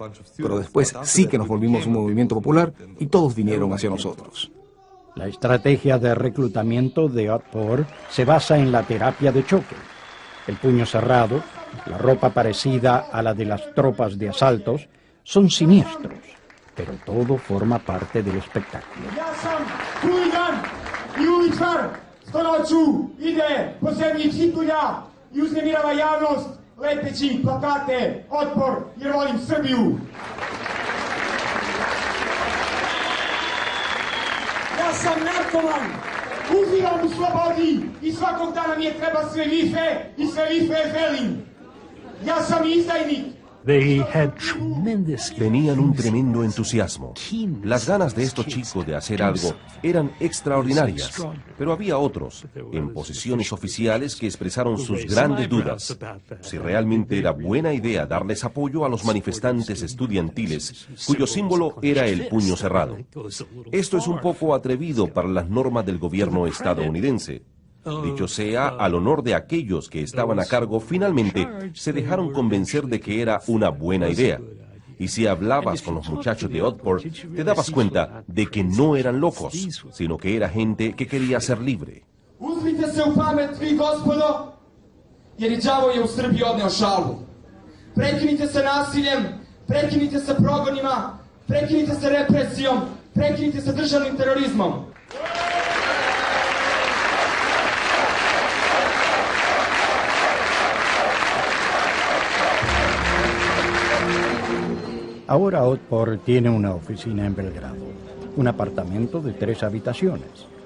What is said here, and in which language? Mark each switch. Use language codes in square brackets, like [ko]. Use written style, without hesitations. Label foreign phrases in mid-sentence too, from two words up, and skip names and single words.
[es] Pero después sí que nos volvimos un movimiento popular y todos vinieron hacia nosotros. La estrategia de reclutamiento de Otpor se basa en la terapia de choque. El puño cerrado, la ropa parecida a la de las tropas de asaltos, son siniestros, pero todo forma parte del espectáculo. [sr] I uznemirava javnost lepeći plakate Otpor jer volim Srbiju. Ja sam narkoman, uživam u slobodi i svakog dana mi je treba sve više i sve više želim. Ja sam izdajnik. [es] Tenían un tremendo entusiasmo. Las ganas de estos chicos de hacer algo eran extraordinarias, pero había otros, en posiciones oficiales, que expresaron sus grandes dudas. Si realmente era buena idea darles apoyo a los manifestantes estudiantiles, cuyo símbolo era el puño cerrado. Esto es un poco atrevido para las normas del gobierno estadounidense. Dicho sea, al honor de aquellos que estaban a cargo, finalmente se dejaron convencer de que era una buena idea. Y si hablabas con los muchachos de Otpor, te dabas cuenta de que no eran locos, sino que era gente que quería ser libre. [sr] Uzmite se u pamet, vi gospodo, jer i đavo je u Srbiji odneo šalu. Prekinite se nasiljem, prekinite se progonima, prekinite se represijom, prekinite se državnim terorizmom. [es] Ahora Otpor tiene una oficina en Belgrado, un apartamento de 3 habitaciones.